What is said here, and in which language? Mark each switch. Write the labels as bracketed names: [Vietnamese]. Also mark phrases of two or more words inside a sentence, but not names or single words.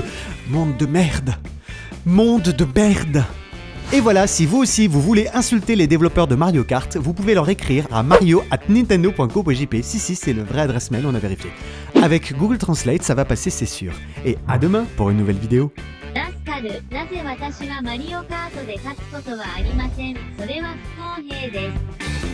[French] Monde de merde. Monde de merde. Et voilà, si vous aussi vous voulez insulter les développeurs de Mario Kart, vous pouvez leur écrire à mario@nintendo.co.jp. Si, c'est le vrai adresse mail, on a vérifié. Avec Google Translate, ça va passer, c'est sûr. Et à demain pour une nouvelle vidéo. [Japanese] なぜ私はマリオカートで勝つことはありません。それは不公平です。